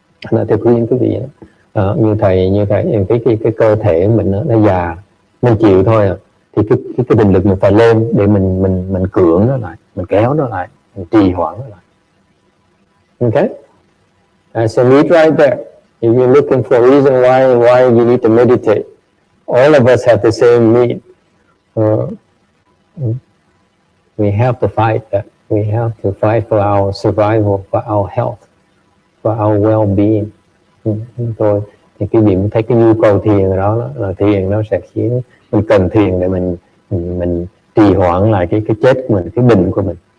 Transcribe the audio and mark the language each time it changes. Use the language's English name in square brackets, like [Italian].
[Vietnamese] Là tôi khuyên quý vị như thầy cái cơ thể mình nó già, mình chịu thôi à. Thì cái định lực mình phải lên để mình cưỡng nó lại, mình kéo nó lại, mình trì hoãn nó lại. [English] Okay? That's a need right there. If you're looking for a reason why you need to meditate, all of us have the same need. We have to fight that. We have to fight for our survival, for our health, for our well-being. [Vietnamese] Thôi thì cái điểm thấy cái nhu cầu thiền đó là thiền nó sẽ khiến mình cần thiền để mình trì hoãn lại cái chết của mình, cái bệnh của mình.